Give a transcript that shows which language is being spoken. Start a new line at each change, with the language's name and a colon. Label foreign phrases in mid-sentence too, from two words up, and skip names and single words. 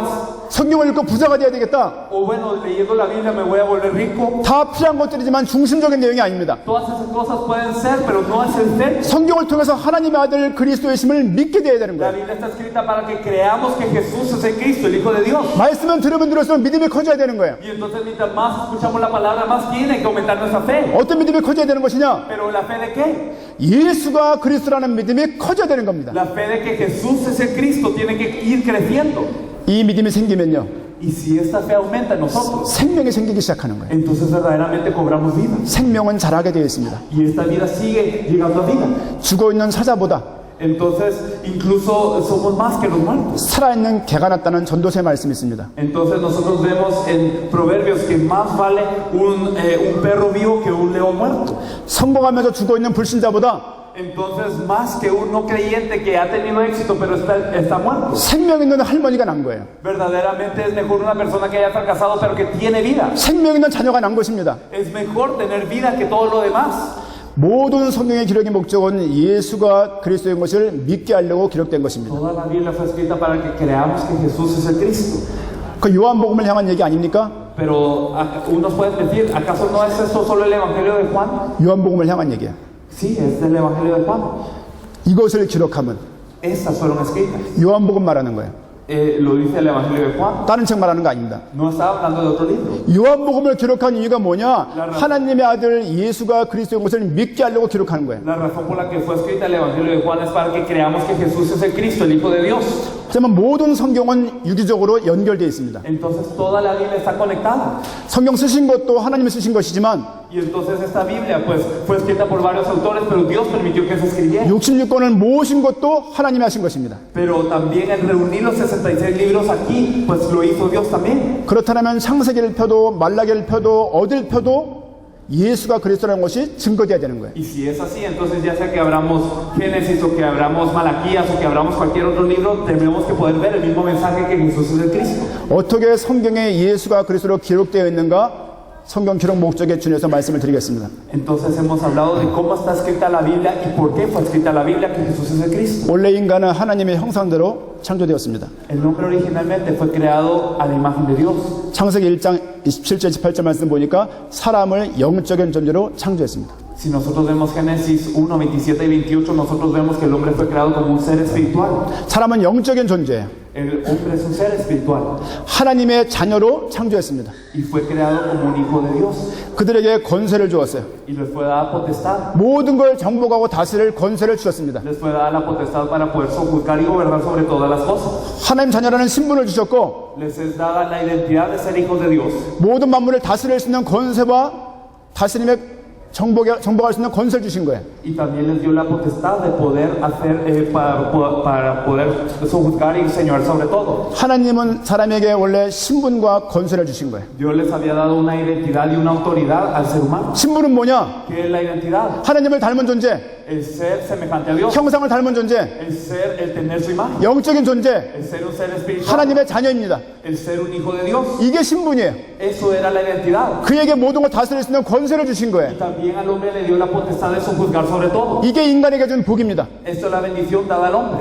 Korean: 성경을 읽고 부자가 돼야 되겠다.
Spanish: o bueno, leyendo la Biblia me voy a volver rico.
Korean: 다 필요한 것들이지만 중심적인 내용이 아닙니다.
Spanish: Todas esas cosas pueden ser, pero no es el centro.
Korean: 성경을 통해서 하나님의 아들 그리스도이심을 믿게 돼야 되는
Spanish: La
Korean: 거예요.
Spanish: Biblia está escrita para que creamos que Jesús es el Cristo, el Hijo de Dios.
Korean: 말씀은 들으면 들을수록 믿음이 커져야 되는 거예요.
Spanish: Y entonces mientras más escuchamos la palabra, más tiene que aumentar nuestra fe.
Korean: 어떤 믿음이 커져야 되는 것이냐?
Spanish: Pero la fe de qué?
Korean: 예수가 그리스도라는 믿음이 커져야 되는 겁니다.
Spanish: La fe de que Jesús es el Cristo tiene que ir creciendo.
Korean: 이 믿음이 생기면요,
Spanish: Y si esta fe aumenta en nosotros,
Korean: 생명이 생기기 시작하는 거예요.
Spanish: entonces verdaderamente cobramos vida.
Korean: 생명은 자라게 되어 있습니다.
Spanish: Y esta vida sigue llegando a vida.
Korean: 죽어 있는 사자보다
Spanish: Entonces, incluso somos más que los muertos.
Korean: 살아있는 개가 낫다는 전도서의 말씀이 있습니다.
Spanish: Entonces nosotros vemos en Proverbios que más vale un perro vivo que un león muerto.
Korean: 성공하면서 죽어 있는 불신자보다
Spanish: Entonces, más que un no creyente que ha tenido éxito pero está muerto.
Korean: 생명 있는 할머니가 난 거예요.
Spanish: Verdaderamente es mejor una persona que haya fracasado pero que tiene vida.
Korean: 생명 있는 자녀가 난 것입니다.
Spanish: Es mejor tener vida que todo lo demás.
Korean: 모든 성경의 기록의 목적은 예수가 그리스도인 것을 믿게 하려고 기록된 것입니다.
Spanish: Toda la Biblia fue escrita para que creamos que Jesús es el Cristo.
Korean: 그 요한복음을 향한 얘기 아닙니까?
Spanish: Pero unos pueden decir, ¿acaso no es esto solo el Evangelio de Juan?
Korean: 요한복음을 향한 얘기야.
Spanish: Sí, es del Evangelio de Juan.
Korean: 이것을 기록하면
Spanish: Estas fueron escritas.
Korean: 요한복음 말하는 거예요.
Spanish: Lo dice el Evangelio de Juan.
Korean: 다른 책 말하는 거 아닙니다.
Spanish: No está hablando de otro libro.
Korean: 요한복음을 기록한 이유가 뭐냐? 하나님의 아들 예수가 그리스도인 것을 믿게 하려고 기록하는 거예요.
Spanish: La razón por la que fue escrita el Evangelio de Juan es para que creamos que Jesús es el Cristo, el Hijo de Dios.
Korean: 하지만 모든 성경은 유기적으로 연결되어 있습니다.
Spanish: Entonces toda la Biblia está conectada.
Korean: 성경 쓰신 것도 하나님이 쓰신 것이지만
Spanish: Y entonces esta Biblia pues fue escrita por varios autores, pero Dios permitió que se escribiera.
Korean: 66권을 모으신 것도 하나님이 하신 것입니다.
Spanish: Pero también el reunir los 66 libros aquí, pues lo hizo Dios también.
Korean: 그렇다면 창세기를 펴도 말라기를 펴도 어딜 펴도 예수가 그리스도라는 것이 증거되어야 되는 거예요.
Spanish: Y si es así, entonces ya sea que abramos Génesis o que abramos Malaquías o que abramos cualquier otro libro, tenemos que poder ver el mismo mensaje que Jesús es el Cristo.
Korean: 어떻게 성경에 예수가 그리스도로 기록되어 있는가? 성경 기록 목적에 준해서 말씀을 드리겠습니다.
Spanish: Entonces hemos hablado de cómo está escrita la Biblia y por qué fue escrita la Biblia que Jesús es el Cristo.
Korean: 원래 인간은 하나님의 형상대로 창조되었습니다.
Spanish: El hombre originalmente fue creado a la imagen de Dios.
Korean: 창세기 1장 27절 28절 말씀 보니까 사람을 영적인 존재로 창조했습니다.
Spanish: Si nosotros vemos Génesis 1, 27 y 28, nosotros vemos que el hombre fue creado como un ser espiritual.
Korean: 사람은 영적인 존재예요.
Spanish: El hombre es un ser espiritual
Korean: 하나님의 자녀로 창조했습니다.
Spanish: y fue creado como un hijo de Dios
Korean: 그들에게 권세를 주었어요.
Spanish: y les fue dada potestad.
Korean: 모든 걸 정복하고 다스릴 권세를 주셨습니다.
Spanish: Les fue dada la potestad para poder sojuzgar y gobernar sobre todas las cosas.
Korean: 하나님 자녀라는 신분을 주셨고
Spanish: Les es dada la identidad de ser hijos de Dios
Korean: 모든 만물을 다스릴 수 있는 권세와 다스림의 정복할 수 있는 권세를 주신 거예요.
Spanish: y también les dio la potestad de poder hacer para poder sojuzgar y señorar sobre todo.
Korean: 하나님은 사람에게 원래 신분과 권세를 주신 거예요.
Spanish: Dios les había dado una identidad y una autoridad al ser humano.
Korean: 신분은 뭐냐?
Spanish: ¿Qué es la identidad?
Korean: 하나님을 닮은 존재,
Spanish: El ser semejante a Dios,
Korean: 형상을 닮은 존재,
Spanish: el ser, el tener su imagen,
Korean: 영적인 존재,
Spanish: el ser un ser espiritual,
Korean: 하나님의 자녀입니다.
Spanish: el ser un hijo de Dios.
Korean: 이게 신분이에요.
Spanish: Eso era la identidad.
Korean: 그에게 모든 걸 다스릴 수 있는 권세를 주신 거예요.
Spanish: Y también al hombre le dio la potestad de sojuzgar sobre todo.
Korean: 이게 인간에게 준 복입니다.
Spanish: Esto es la bendición dada al hombre.